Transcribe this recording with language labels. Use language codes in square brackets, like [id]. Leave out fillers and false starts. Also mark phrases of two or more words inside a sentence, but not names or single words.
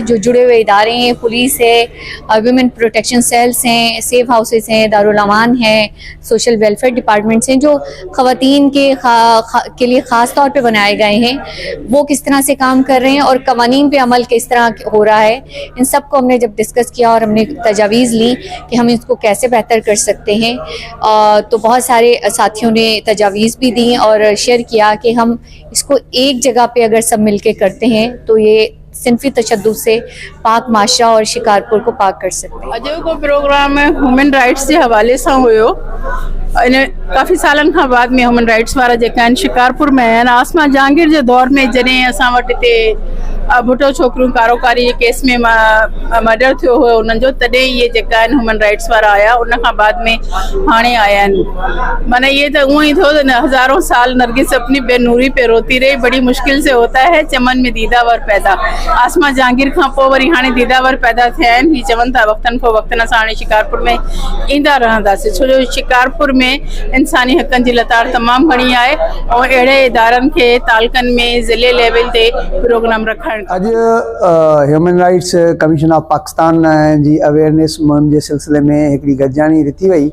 [ur] جو جڑے ہوئے ادارے ہیں، پولیس ہے, [en] women protection cells [ur] हैं, [en] safe houses [ur] ہیں، دارالامان ہے, [en] social welfare departments [ur] ہیں، جو خواتین کے لیے خاص طور پہ بنائے گئے ہیں، وہ کس طرح سے کام کر رہے ہیں اور قوانین پہ عمل کس طرح ہو رہا ہے، ان سب کو ہم نے جب ڈسکس کیا اور ہم نے تجاویز لی کہ ہم اس کو کیسے بہتر کر سکتے ہیں, تو بہت سارے ساتھیوں نے تجاویز بھی دی اور شیئر کیا کہ ہم اس کو ایک جگہ پہ اگر سب مل کے کرتے ہیں تو یہ صنفی تشدد سے پاک معاشرہ اور شکارپور کو پاک کر سکتے ہیں. [sd] अॼु को प्रोग्राम [en] human rights [ur] کے حوالے سے [sd] हुयो। इन काफ़ी सालन खां बाद में [en] human rights [sd] वारा जेका आहिनि शिकारपुर में आहिनि। आसमा जहांगीर जे दौर में जॾहिं असां वटि हिते भुटो छोकिरियूं कारोकारी जे केस में मर्डर थियो हुयो उन्हनि जो, तॾहिं इहे जेका आहिनि [en] human rights [sd] वारा आया, उन खां बाद में हाणे आया आहिनि। [ur] مانا یہ تو [sd] ऊँ ही थियो त [ur] ہزاروں سال نرگس اپنی بے نوری پہ روتی رہی، بڑی مشکل سے ہوتا ہے چمن میں دیدہ ور پیدا. [sd] आसमा जहांगीर खां पोइ वरी हाणे दीदावर पैदा थिया आहिनि। ही चवनि था वक़्तन पोइ वक़्तन असां हाणे शिकारपुर में ईंदा रहंदासीं, छो जो शिकारपुर में इंसानी हक़नि जी लताड़ तमामु घणी आहे और अहिड़े इदारनि खे तालकनि में ज़िले लेवल ते प्रोग्राम रखणु। अॼु ह्यूमन राइट्स कमीशन ऑफ पाकिस्तान जी अवेयरनेस मुहिम जे सिलसिले में हिकिड़ी गॾिजाणी ॾिठी वई।